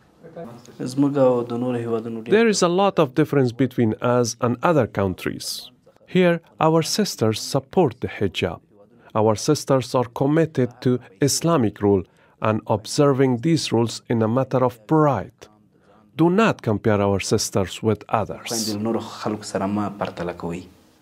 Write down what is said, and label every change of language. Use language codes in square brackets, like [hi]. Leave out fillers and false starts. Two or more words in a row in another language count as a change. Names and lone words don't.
[en] There is a lot of difference between us and other countries. Here, our sisters support the hijab. Our sisters are committed to Islamic rule and observing these rules in a matter of pride. Do not compare our sisters with others. [ps] خویندې له نورو خلکو سره مه پرتله کوئ.